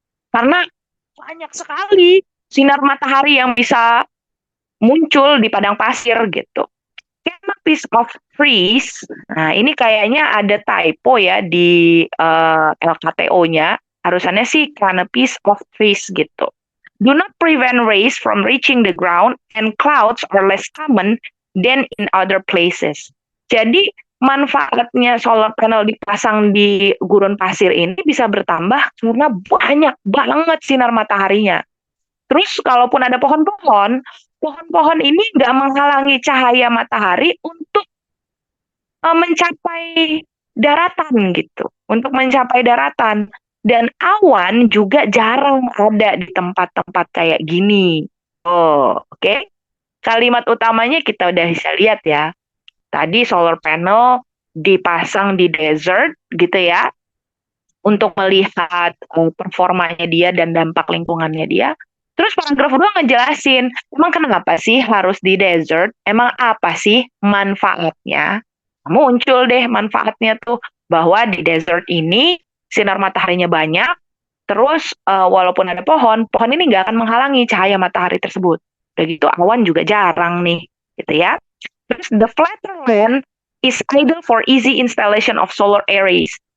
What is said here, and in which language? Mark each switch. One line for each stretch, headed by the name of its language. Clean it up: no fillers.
Indonesian: Karena banyak sekali sinar matahari yang bisa muncul di padang pasir gitu. Canopies of trees. Nah, ini kayaknya ada typo ya di LKTO-nya. Harusnya sih canopies of trees gitu.
English: Do not prevent rays from reaching the ground and clouds are less common than in other places. Jadi
Indonesian: manfaatnya solar panel dipasang di gurun pasir ini bisa bertambah karena banyak banget sinar mataharinya. Terus kalaupun ada pohon-pohon, pohon-pohon ini nggak menghalangi cahaya matahari untuk mencapai daratan gitu, untuk mencapai daratan. Dan awan juga jarang ada di tempat-tempat kayak gini. Oh, oke. Kalimat utamanya kita udah bisa lihat ya. Tadi solar panel dipasang di desert gitu ya, untuk melihat performanya dia dan dampak lingkungannya dia. Terus paragraf 2 ngejelasin, emang kenapa sih harus di desert? Emang apa sih manfaatnya? Muncul deh manfaatnya tuh, bahwa di desert ini sinar mataharinya banyak, terus walaupun ada pohon, pohon ini nggak akan menghalangi cahaya matahari tersebut. Udah gitu awan juga jarang nih, gitu ya.
English: Terus the flatter land is ideal for easy installation of solar arrays.